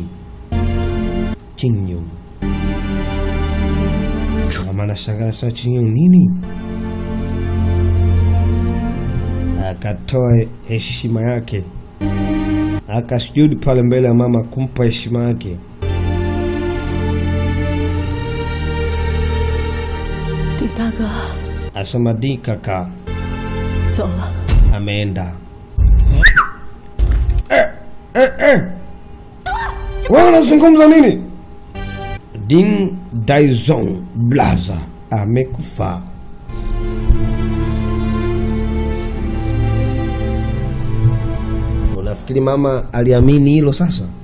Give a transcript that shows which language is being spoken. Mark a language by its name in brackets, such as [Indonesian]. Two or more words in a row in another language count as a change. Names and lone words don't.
[Swahili] Chinyu. Mama anashangaa sana, Chinyu nini? Akatoa heshima yake. Akasujudi pale mbele ya mama kumpa heshima yake. [Chinese] Di大哥 [Swahili] Asema Di kaka [Chinese] 走了。 [Swahili] ameenda. Wewe unazungumza nini? Ding Daizong Blaza amekufa. Unafikiri mama aliamini hilo sasa?